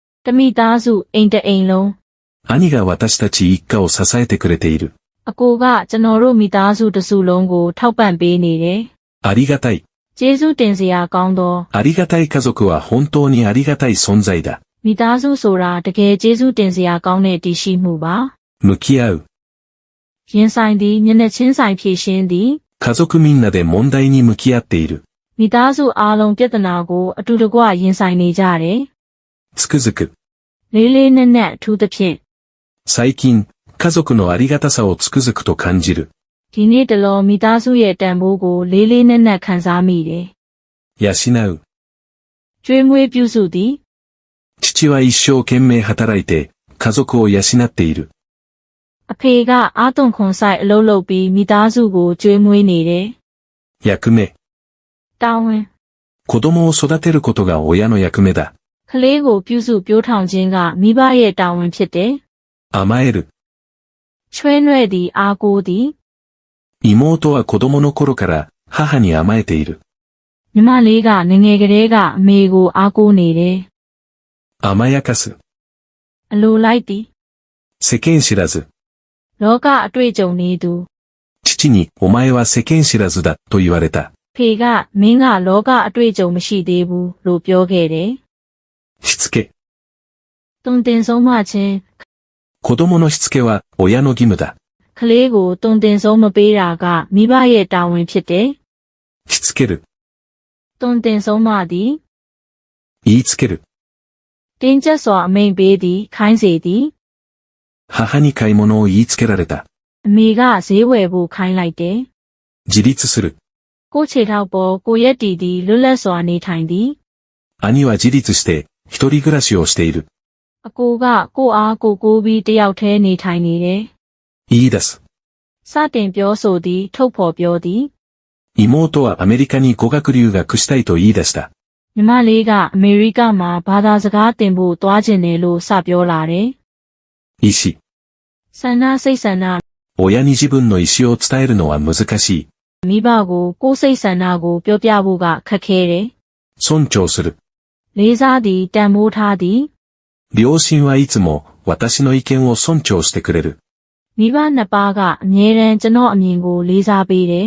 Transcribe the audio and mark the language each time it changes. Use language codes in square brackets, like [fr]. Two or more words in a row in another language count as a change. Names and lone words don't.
[my] မိသားစုအိမ်တအိမ်လုံး [ja] 兄が私たち一家を支えてくれている。 [my] အကိုကကျွန်တော်တို့မိသားစုတစ်စုလုံးကိုထောက်ပံ့ပေးနေတယ် [ja] ありがたい。 [my] ကျေးဇူးတင်စရာကောင်းသော [ja] ありがたい家族は本当にありがたい存在だ。 [my] မိသားစုဆိုတာတကယ်ကျေးဇူးတင်စရာကောင်းတဲ့တည်ရှိမှုပါ [ja] 向き合う。 [my] ရင်ဆိုင်သည်မျက်နှာချင်းဆိုင်ဖြည့်ရှင်းသည် [ja] 家族みんなで問題に向き合っている。 [my] မိသားစုအားလုံးပြဿနာကိုအတူတကွရင်ဆိုင်နေကြတယ် [ja] つくづく。 [my] လေးလေးနက်နက်အထူးသဖြင့် [ja] 最近、家族のありがたさをつくづくと感じる。 [my] ဒီနေ့တလောမိသားစုရဲ့တန်ဖိုးကိုလေးလေးနက်နက်ခံစားမိတယ် [ja] 養う。 [my] ကျွေးမွေးပြုစုသည် [ja] 父は一生懸命働いて、家族を養っている。 [my] အဖေကအာသွန်ခွန်ဆိုင်အလုပ်လုပ်ပြီးမိသားစုကိုကျွေးမွေးနေတယ် [ja] 役目。 [my] တာဝန် [ja] 子供を育てることが親の役目だ。 [my] ကလေးကိုပြုစုပြောထောင်ခြင်းကမိဘရဲ့တာဝန်ဖြစ်တယ် [ja] 甘える。 [my] ချွဲနွဲ့သည်အားကိုးသည် [ja] 妹は子供の頃から母に甘えている。 [my] ညီမလေးကငယ်ငယ်ကလေးကအမေကိုအားကိုးနေတယ် [ja] 甘やかす。 [my] အလိုလိုက်သည် [ja] 世間知らず。 [my] လောကအတွေ့အကြုံနေသူ [ja] 父に、お前は世間知らずだ、と言われた。 [my] ဖေကမင်းကလောကအတွေ့အကြုံမရှိသေးဘူးလို့ပြောခဲ့တယ် [ja] しつけ。 [my] တုံတင်ဆုံးမခြင်း [ja] 子供のしつけは親の義務だ。 [my] ကလေးကိုတုံတင်ဆုံးမပေးတာကမိဘရဲ့တာဝန်ဖြစ်တယ် [ja] しつける。 [my] တုံတင်ဆုံးမသည် [ja] 言いつける。 [my] တင်းကျပ်စွာအမိန့်ပေးသည်ခိုင်းစေသည် [ja] 母に買い物を言いつけられた。 [my] အမေကဈေးဝယ်ဖို့ခိုင်းလိုက်တယ် [ja] 自立する。 [my] ကိုယ့်ခြေထောက်ပေါ်ကိုရက်တီသည်လွတ်လပ်စွာနေထိုင်သည် [ja] 兄は自立して一人暮らしをしている。 [my] အကိုကကိုယ့်အားကိုကိုးပြီးတယောက်တည်းနေထိုင်နေတယ် [ja] 言い出す。 [my] စတင်ပြောဆိုသည်ထုတ်ဖော်ပြောသည် [ja] 妹はアメリカに語学留学したいと言い出した。 [my] ညီမလေးကအမေရိကမှာဘာသာစကားသင်ဖို့သွားကျင်တယ်လို့စပြောလာတယ် [ja] 意思。 [my] ဆန္ဒစိတ်ဆန္ဒ [ja] 親に自分の意思を伝えるのは難しい。 [my] မိဘကိုကိုယ်စိတ်ဆန္ဒကိုပြောပြဖို့ကခက်ခဲတယ် [ja] 尊重する。 [my] လေးစားသည်တန်ဖိုးထားသည် [ja] 両親はいつも私の意見を尊重してくれる。 [my] မိဘနှစ်ပါးကအမြဲတမ်းကျွန်တော်အမြင်ကိုလေးစားပေးတယ်